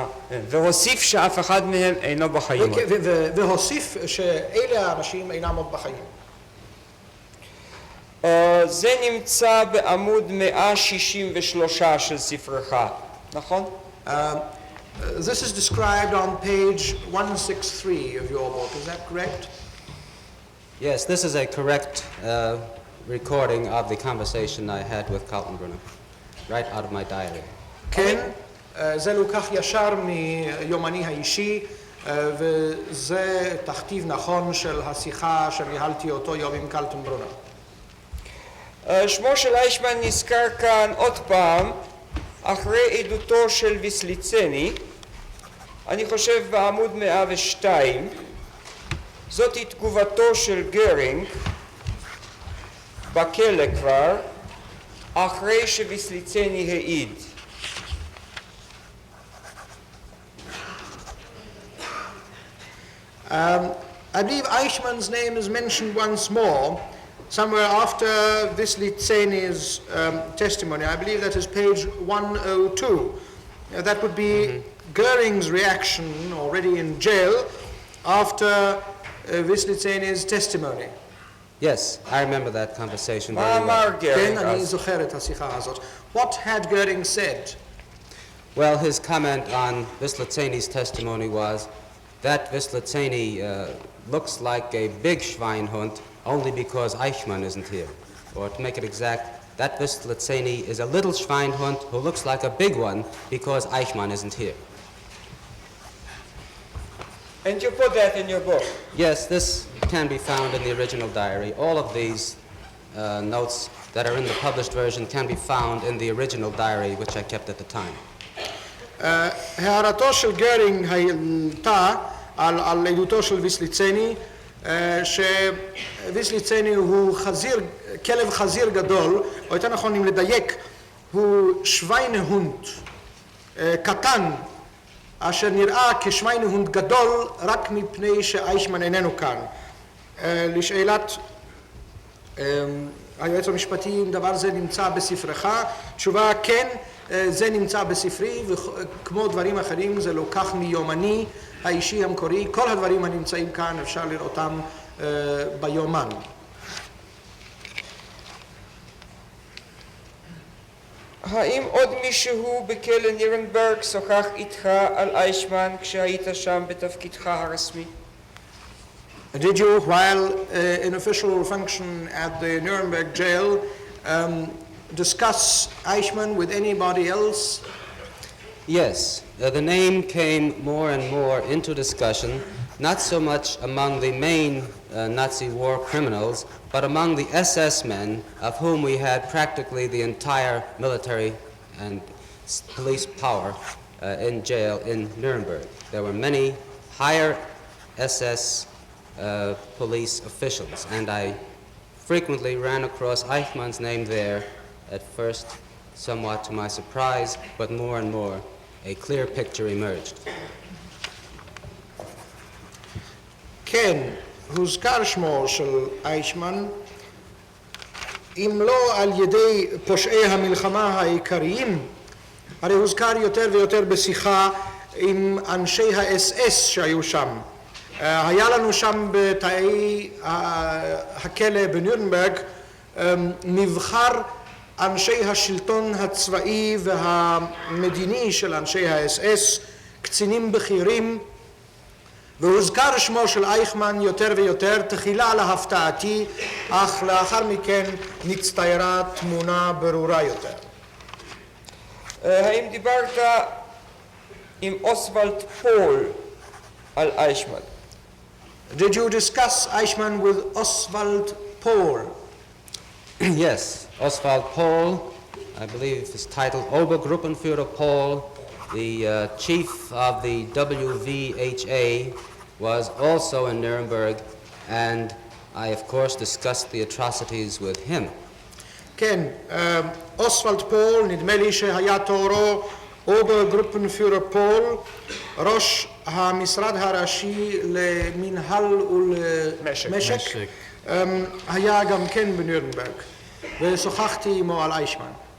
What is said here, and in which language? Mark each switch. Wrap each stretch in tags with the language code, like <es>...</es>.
<he>והוסיף שאף אחד מהם אינו בחיים. והוסיף שאלה האנשים אינם עוד בחיים. זה נמצא בעמוד 163 של ספרך, נכון?</he> <en>This is described on page 163 of your book, is that correct? Yes, this is a correct recording of the conversation I had with Kaltenbrunner, right out of my diary.</en> <he>כן, זה לוקח ישר מיומני האישי, וזה תכתיב נכון של השיחה שניהלתי אותו יום עם קלטנברונר. שמו של איישמן נזכר כאן עוד פעם, אחרי עדותו של ויסליצני, אני חושב בעמוד 102, זאת היא תגובתו של גרינג, בכלא כבר, אחרי שוויסליצני העיד.</he> <en>I believe Eichmann's name is mentioned once more, somewhere after Wisliceny's testimony. I believe that is page 102. That would be Goering's reaction already in jail after Wisliceny's testimony. Yes, I remember that conversation very well.</en> <he>כן, אני זוכר את השיחה הזאת.</he> <en>What had Goering said? Well, his comment on Wisliceny's testimony was that Wisliceny looks like a big Schweinhund only because Eichmann isn't here. Or to make it exact, that Wisliceny is a little Schweinhund who looks like a big one because Eichmann isn't here. And you put that in your book? Yes, this can be found in the original diary. All of these notes that are in the published version can be found in the original diary, which I kept at the time.</en> <he>הערתו של גרינג הייתה על עדותו של ויסליצני, שוויסליצני הוא כלב חזיר גדול, או יותר נכון אם לדייק, הוא שוויינהונד קטן, אשר נראה כשוויינהונד גדול רק מפני שאייכמן איננו כאן. לשאלת היועץ המשפטי, אם דבר זה נמצא בספרך, תשובה כן, זה נמצא בספרי, וכמו דברים אחרים זה לוקח מיומני האישי המקורי. כל הדברים הנמצאים כאן אפשר לראותם ביומן. האם עוד מישהו בכלא נירנברג שוחח איתך על אייכמן כשהיית שם בתפקידך הרשמי?</he> <en>Did you, while in official function at the Nuremberg jail, discuss Eichmann with anybody else? Yes, the name came more and more into discussion, not so much among the main Nazi war criminals, but among the SS men, of whom we had practically the entire military and police power in jail in Nuremberg. There were many higher SS police officials, and I frequently ran across Eichmann's name there, at first somewhat to my surprise, but more and more a clear picture emerged.</en> <he>כן, הוזכר שמו של אייכמן, אם לא על ידי פושעי המלחמה העיקריים, הרי הוזכר יותר ויותר בשיחה עם אנשי ה-SS שהיו שם. היה לנו שם בתאי הכלא בנירנברג מבחר אנשי השלטון הצבאי והמדיני של אנשי ה-SS, קצינים בכירים, והוזכר שמו של אייכמן יותר ויותר, תחילה להפתעתי, אך לאחר מכן נצטיירה תמונה ברורה יותר. האם דיברת עם אוסוולד פול על אייכמן?</he> <en>Did you discuss Eichmann with Oswald Pohl? Yes, Oswald Pohl, I believe is titled Obergruppenführer Pohl, the chief of the WVHA, was also in Nuremberg, and I of course discussed the atrocities with him.</en> <he>כן, אוסוולד פול, נדמה לי שהיה תוארו אוברגרופנפיורר פול, ראש המשרד הראשי למנהל ולמשק, היה גם כן בנירנברג, ושוחחתי עמו על אייכמן.</he>